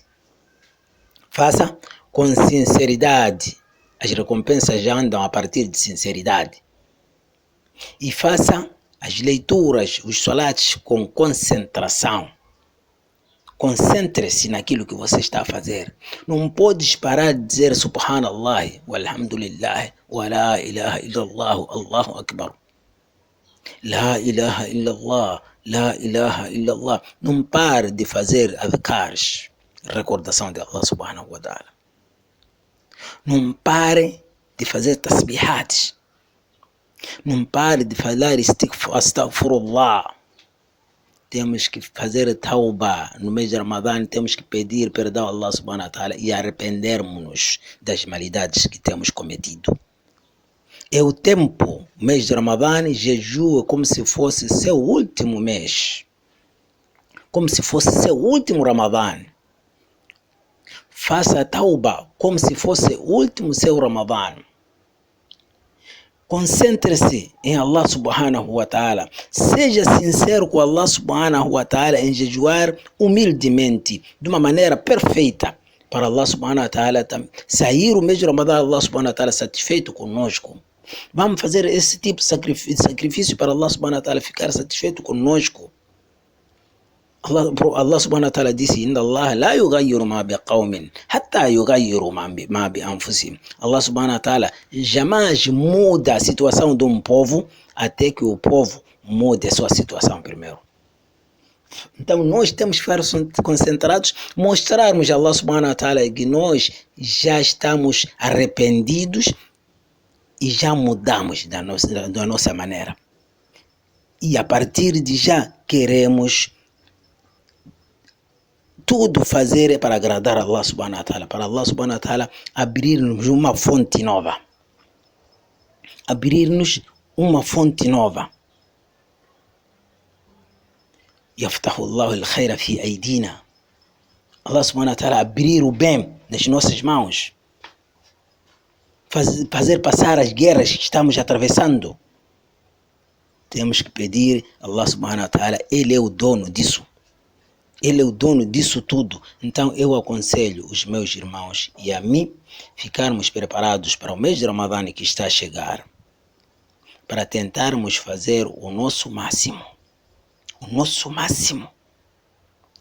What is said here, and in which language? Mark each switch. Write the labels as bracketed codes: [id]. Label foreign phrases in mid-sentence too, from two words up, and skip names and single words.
[pt] Faça com sinceridade. As recompensas já andam a partir de sinceridade. E faça as leituras, os salates com concentração. Concentre-se naquilo que você está a fazer. Não podes parar de dizer [ar] سبحان الله والحمد لله ولا إله إلا الله الله أكبر. لا إله إلا الله، لا إله إلا الله. [pt] Não pare de fazer adhkars, recordação de Allah [ar] سبحانه وتعالى. [pt] Não pare de fazer tasbihats. Não pare de falar astaghfirullah. Temos que fazer tauba no mês de Ramadã, temos que pedir perdão a Allah [ar] سبحانه وتعالى [pt] e arrependermos-nos das maldades que temos cometido. É o tempo, o mês de Ramadã, jejua como se fosse seu último mês. Como se fosse seu último Ramadã. Faça tauba como se fosse o último seu Ramadã. Concentre-se em Allah [ar] سبحانه وتعالى. [pt] Seja sincero com Allah [ar] سبحانه وتعالى [pt] em jejuar humildemente, de uma maneira perfeita, para Allah [ar] سبحانه وتعالى [pt] sair o mês de Ramadã, Allah [ar] سبحانه وتعالى [pt] satisfeito conosco. Vamos fazer esse tipo de sacrifício para Allah [ar] سبحانه وتعالى [pt] ficar satisfeito conosco. [ar] الله سبحانه وتعالى disse: إن الله لا يغير ما بقوم حتى يغيروا ما بأنفسهم. [pt] Allah [ar] سبحانه وتعالى [pt] jamais muda a situação de um povo até que o povo mude a sua situação primeiro. Então nós temos que ficar concentrados, mostrarmos a Allah [ar] سبحانه وتعالى [pt] que nós já estamos arrependidos e já mudamos da nossa maneira. E a partir de já queremos tudo fazer para agradar a Allah [ar] سبحانه وتعالى, [pt] para Allah [ar] سبحانه وتعالى [pt] abrir-nos uma fonte nova. Abrir-nos uma fonte nova. [ar] يفتح الله الخير في أيدينا. [pt] Allah [ar] سبحانه وتعالى [pt] abrir o bem nas nossas mãos. Fazer passar as guerras que estamos atravessando. Temos que pedir a Allah [ar] سبحانه وتعالى, [pt] Ele é o dono disso. Ele é o dono disso tudo. Então eu aconselho os meus irmãos e a mim ficarmos preparados para o mês de Ramadã que está a chegar, para tentarmos fazer o nosso máximo. O nosso máximo.